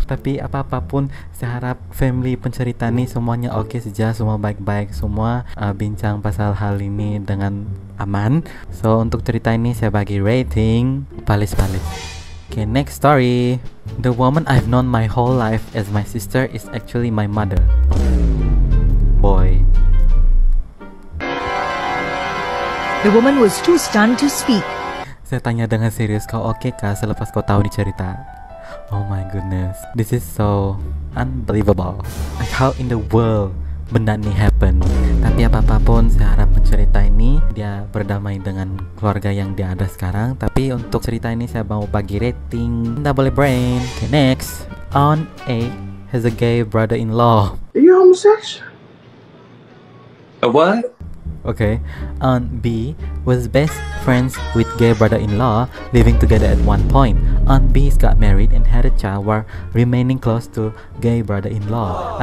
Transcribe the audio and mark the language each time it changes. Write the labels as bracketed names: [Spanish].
[Malay] Tapi apapun, saya harap family pencerita ini semuanya oke saja, semua baik-baik, semua bincang pasal hal ini dengan aman. So untuk cerita ini saya bagi rating palis. [English] Okay, next story. The woman I've known my whole life as my sister is actually my mother. Boy. The woman was too stunned to speak. [Malay] Saya tanya dengan serius, kau oke kah selepas kau tahu di cerita? [English] Oh my goodness, this is so unbelievable. Like how in the world [Malay] benda ini [English] happen. [Malay] Tapi apapun, saya harap pencerita ini dia berdamai dengan keluarga yang dia ada sekarang. Tapi untuk cerita ini saya mau bagi rating double brain. [English] Okay, next. Aunt A has a gay brother-in-law. Are you homosexual? A what? Okay, Aunt B was best friends with gay brother-in-law, living together at one point. Aunt B got married and had a child while remaining close to gay brother-in-law.